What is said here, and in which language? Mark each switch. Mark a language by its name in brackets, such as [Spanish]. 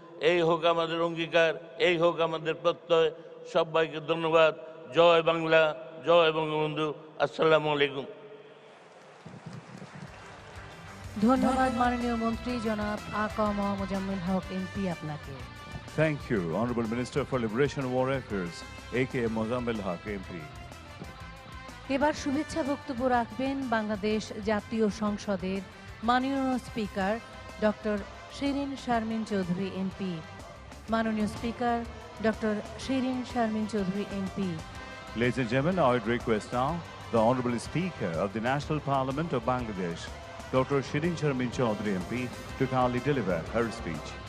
[Bangla] এই হোক আমাদের অঙ্গীকার, এই হোক আমাদের প্রত্যয়। সবাইকে ধন্যবাদ। জয় বাংলা, জয় বঙ্গবন্ধু। আসসালামু আলাইকুম। ধন্যবাদ মাননীয় মন্ত্রী জনাব আ.ক.ম মোজাম্মেল হক এমপি আপনাকে। [English] Thank you, Honorable Minister for Liberation and War Affairs, A.K.A. Mozammel Haq, MP. [Bangla] এবার শুভেচ্ছা বক্তব্য রাখবেন বাংলাদেশ জাতীয় সংসদের মাননীয় speaker doctor Shirin Sharmin Chowdhury MP. মাননীয় speaker doctor Shirin Sharmin Chowdhury MP. [English] Ladies and gentlemen, I would request now the Honorable Speaker of the National Parliament of Bangladesh, Dr. Shirin Sharmin Chaudhary MP, to kindly deliver her speech.